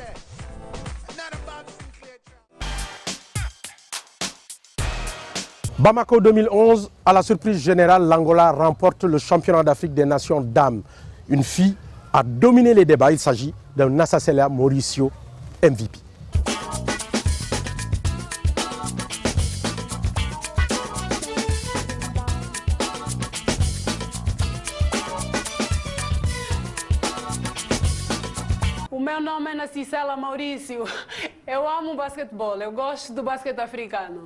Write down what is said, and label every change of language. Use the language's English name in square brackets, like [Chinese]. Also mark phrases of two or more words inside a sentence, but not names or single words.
[French] Bamako 2011, à la surprise générale, l'Angola remporte le championnat d'Afrique des Nations dames. Une fille a dominé les débats. Il s'agit d'un Nassasela Mauricio MVP. [Portuguese] O meu nome é Nassasela Maurício. Eu amo basquetebol, eu gosto do basquete africano.